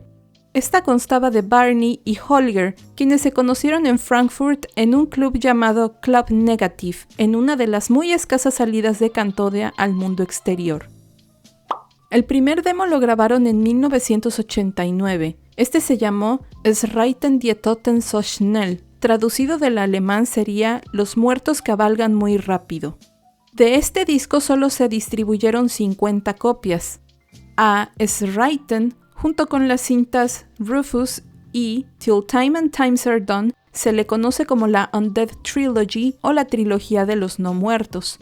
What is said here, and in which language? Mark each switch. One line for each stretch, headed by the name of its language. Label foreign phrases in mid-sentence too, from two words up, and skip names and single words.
Spanish: Esta constaba de Varney y Holger, quienes se conocieron en Frankfurt en un club llamado Club Negative, en una de las muy escasas salidas de Cantodea al mundo exterior. El primer demo lo grabaron en 1989. Este se llamó Es reiten die Toten so schnell. Traducido del alemán sería Los muertos cabalgan muy rápido. De este disco solo se distribuyeron 50 copias. A Es reiten, junto con las cintas Rufus y Till Time and Times Are Done, se le conoce como la Undead Trilogy o la trilogía de los no muertos.